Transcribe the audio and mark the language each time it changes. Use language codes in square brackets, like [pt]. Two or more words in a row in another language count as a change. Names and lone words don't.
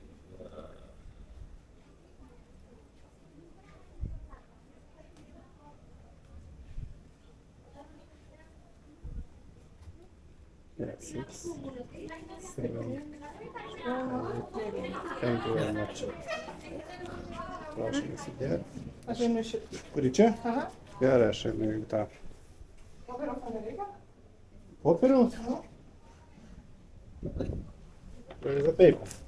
[en] Yeah, 6, 7. Thank you very much. [lt] Prašom įsidėti. Aš einu šitą. Kuri čia? Aha. Gerai, aš einu į tą. Popieriaus man nereikia? Popieriaus? [en] Where is the paper?